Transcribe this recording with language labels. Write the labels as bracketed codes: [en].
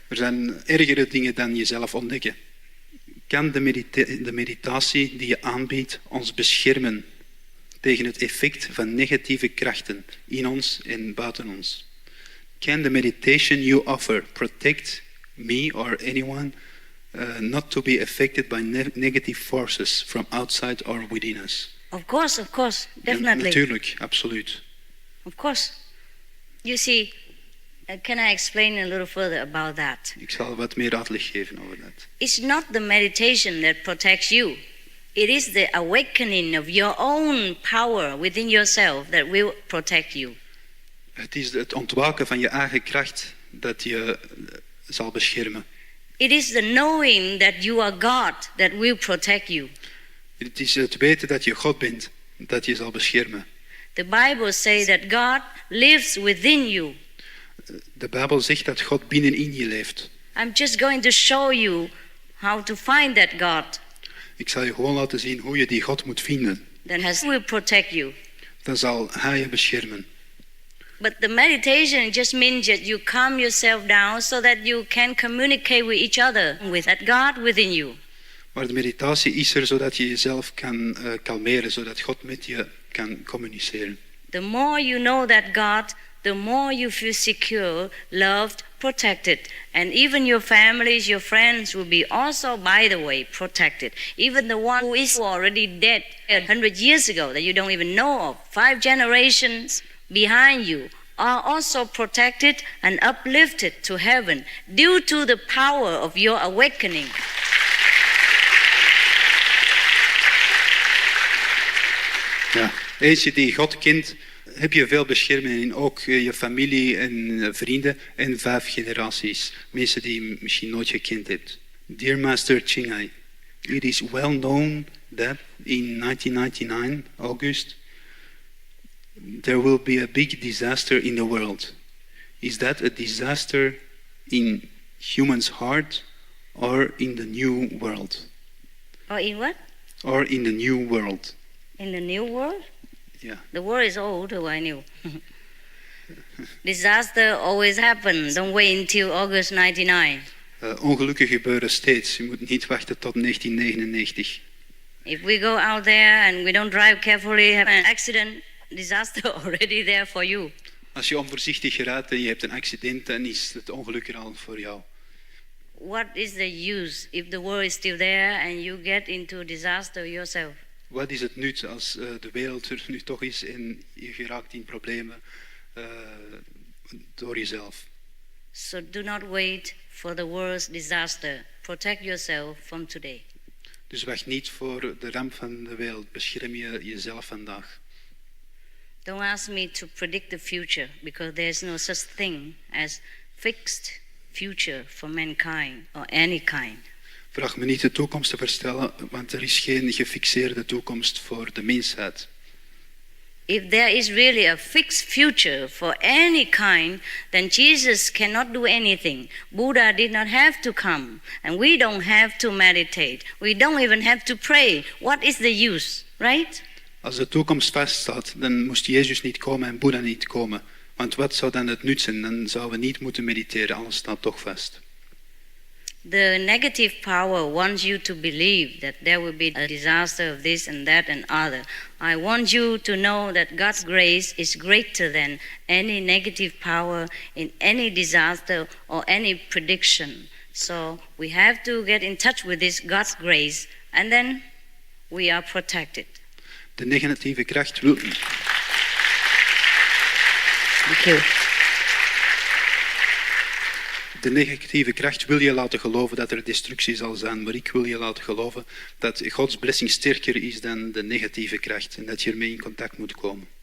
[nl] Er zijn ergere dingen dan jezelf ontdekken. Kan de meditatie die je aanbiedt ons beschermen tegen het effect van negatieve krachten in ons en buiten ons? [en] Can the meditation you offer protect me or anyone not to be affected by negative forces from outside or within us? Of course, definitely. [nl] Ja, natuurlijk, absoluut. [en] Of course. You see, can I explain a little further about that? [nl] Ik zal wat meer uitleg geven over dat. [en] It's not the meditation that protects you. It is the awakening of your own power within yourself that will protect you. [nl] Het is het ontwaken van je eigen kracht dat je zal beschermen. [en] It is the knowing that you are God that will protect you. [nl] Het is het weten dat je God bent dat je zal beschermen. [en] The Bible says that God lives within you. [nl] De Bijbel zegt dat God binnenin je leeft. [en] I'm just going to show you how to find that God. [nl] Ik zal je gewoon laten zien hoe je die God moet vinden. [en] Then He will protect you. [nl] Dan zal Hij je beschermen. [en] But the meditation just means that you calm yourself down so that you can communicate with each other, with that God within you. [nl] Maar de meditatie is er zodat je jezelf kan kalmeren, zodat God met je kan communiceren. [en] The more you know that God, the more you feel secure, loved, protected. And even your families, your friends will be also, by the way, protected. Even the one who is already dead 100 years ago that you don't even know of, 5 generations behind you, are also protected and uplifted to heaven due to the power of your awakening. [nl] Ja, eens je die God kent, heb je veel bescherming in ook je familie en vrienden en 5 generaties. Mensen die je misschien nooit gekend hebt. [en] Dear Master Chinghai, it is well known that in 1999, August, there will be a big disaster in the world. Is that a disaster in humans' heart or in the new world? Or in what? Or in the new world? In the new world? Yeah. The world is old, who I knew. Disaster always happens. Don't wait until August 99. [nl] Ongelukken gebeuren steeds. Je moet niet wachten tot 1999. [en] If we go out there and we don't drive carefully, have an accident, disaster already there for you. [nl] Als je onvoorzichtig rijdt en je hebt een accident, dan is het ongeluk er al voor jou. [en] What is the use if the world is still there and you get into disaster yourself? [nl] Wat is het nut als de wereld er nu toch is en je geraakt in problemen door jezelf? [en] So do not wait for the world's disaster. Protect yourself from today. [nl] Dus wacht niet voor de ramp van de wereld. Bescherm jezelf vandaag. [en] Don't ask me to predict the future, because there is no such thing as fixed future for mankind or any kind. [nl] Vraag me niet de toekomst te voorspellen, want er is geen gefixeerde toekomst voor de mensheid. [en] If there is really a fixed future for any kind, then Jesus cannot do anything. Buddha did not have to come, and we don't have to meditate. We don't even have to pray. What is the use, right? [nl] Als de toekomst vaststaat, dan moest Jezus niet komen en Boeddha niet komen. Want wat zou dan het nut zijn? Dan zouden we niet moeten mediteren, alles staat toch vast. [en] The negative power wants you to believe that there will be a disaster of this and that and other. I want you to know that God's grace is greater than any negative power in any disaster or any prediction. So we have to get in touch with this God's grace, and then we are protected. [nl] De negatieve kracht wil... [en] Thank you. [nl] De negatieve kracht wil je laten geloven dat er destructie zal zijn, maar ik wil je laten geloven dat Gods blessing sterker is dan de negatieve kracht en dat je ermee in contact moet komen.